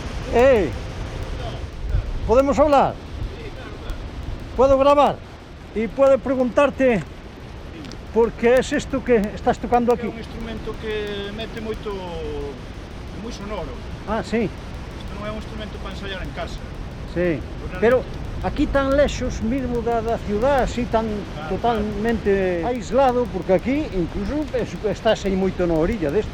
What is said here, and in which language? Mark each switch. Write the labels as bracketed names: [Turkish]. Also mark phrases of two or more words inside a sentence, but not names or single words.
[Spanish] ¿Podemos hablar? ¿Puedo grabar? Y puedo preguntarte por qué es esto que estás tocando [Galician] É aquí. un instrumento que mete moito, moi sonoro. [Spanish] Ah, sí, [Galician] Isto non é un instrumento para ensayar en casa. [Spanish] sí. Pero aquí tan lejos mismo da ciudad, así tan totalmente aislado, porque aquí incluso estás [Galician] aí moito na [Spanish] orilla desto